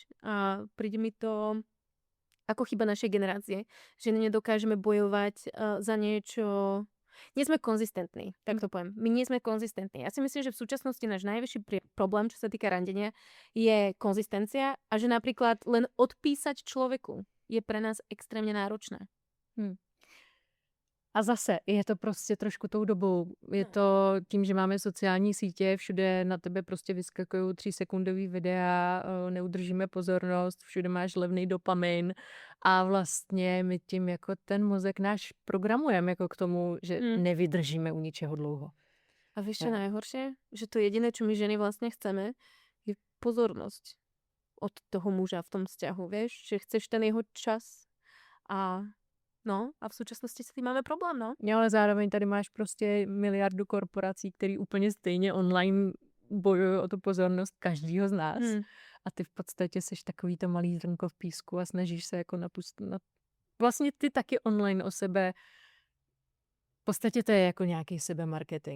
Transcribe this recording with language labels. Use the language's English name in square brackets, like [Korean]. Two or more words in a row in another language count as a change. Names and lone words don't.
[Slovak] A príde mi to ako chyba našej generácie, že nedokážeme bojovať za niečo. Nie sme konzistentní, tak to poviem. My nie sme konzistentní. Ja si myslím, že v súčasnosti náš najväčší problém, čo sa týka randenia, je konzistencia a že napríklad len odpísať človeku je pre nás extrémne náročné. [Czech] A zase je to prostě trošku tou dobou. Je to tím, že máme sociální sítě, všude na tebe prostě vyskakují 3sekundový videa, neudržíme pozornost, všude máš levný dopamin a vlastně my tím jako ten mozek náš programujeme jako k tomu, že nevydržíme u ničeho dlouho. [Slovak] A vieš čo najhoršie? Že to jediné, čo my ženy vlastne chceme, je pozornosť od toho muža v tom vzťahu, vieš? Že chceš ten jeho čas [Czech] a v současnosti s tím máme problém, [Slovak] no. [Czech] Ale zároveň tady máš prostě miliardu korporací, který úplně stejně online bojují o tu pozornost každýho z nás. A ty v podstatě seš takový to malý zrnko v písku a snažíš se jako napustit. Vlastně ty taky online o sebe. V podstatě to je jako nějaký sebemarketing.